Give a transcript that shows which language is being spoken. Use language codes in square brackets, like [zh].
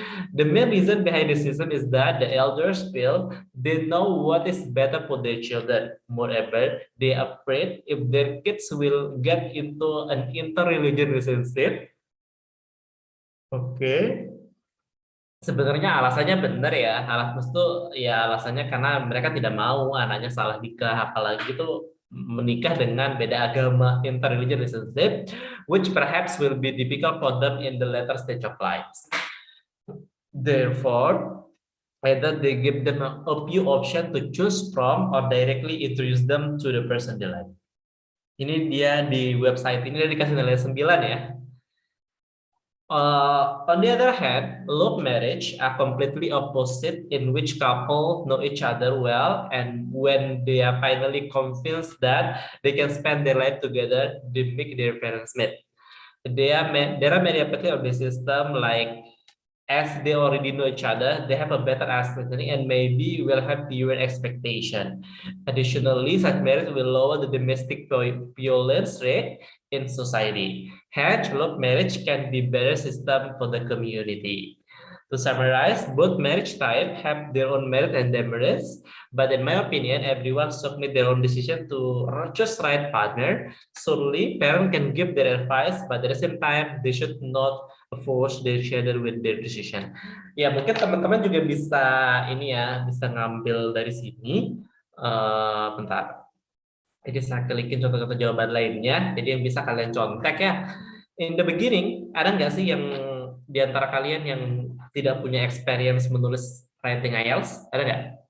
[en] The main reason behind this system is that the elders feel they know what is better for their children. Moreover, they are afraid if their kids will get into an interreligious relationship. [id] Oke. Sebenarnya alasannya benar ya, alasannya karena mereka tidak mau anaknya salah nikah, apalagi itu menikah dengan beda agama, [en] interreligious relationship, which perhaps will be difficult for them in the later stage of life. Therefore, either they give them a few options to choose from or directly introduce them to the person they like. [id] Ini dia di website ini dia dikasih nilai 9 ya. [en] On the other hand, love marriage are completely opposite, in which couple know each other well, and when they are finally convinced that they can spend their life together, they make their parents meet. There are many aspects of the system, like as they already know each other, they have a better understanding and maybe will have fewer expectation. Additionally, such marriage will lower the domestic violence rate in society. Hence, love marriage can be better system for the community. To summarize, both marriage types have their own merit and demerits, but in my opinion, everyone should make their own decision to choose right partner. Certainly, parents can give their advice, but at the same time, they should not force their children with their decision. [id] Ya, mungkin teman-teman juga bisa ini ya, bisa ngambil dari sini. Bentar. Jadi saya klikin contoh-contoh jawaban lainnya. Jadi yang bisa kalian contek ya. [en] In the beginning, [id] ada nggak sih yang di antara kalian yang tidak punya experience menulis writing IELTS? Ada nggak?